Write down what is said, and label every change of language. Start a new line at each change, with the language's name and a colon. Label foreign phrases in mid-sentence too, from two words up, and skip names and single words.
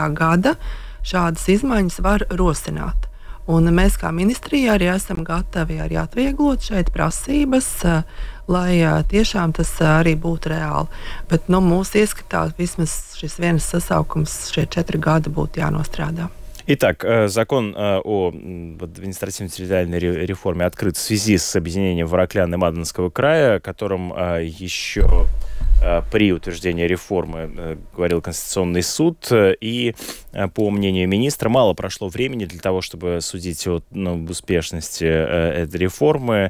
Latvian: gada šādas izmaiņas var rosināt. Un mēs kā ministrija arī esam gatavi arī atvieglot šeit prasības, lai tiešām tas arī būtu reāli. Bet mūsu ieskatā vismaz šis viens sasaukums, šie 4 gadi būtu jānostrādā.
Russian: Итак, закон о административно-территориальной реформе открыт в связи с объединением Вороклян и Мадонского края, которым еще при утверждении реформы говорил Конституционный суд. И, по мнению министра, мало прошло времени для того, чтобы судить о успешности этой реформы.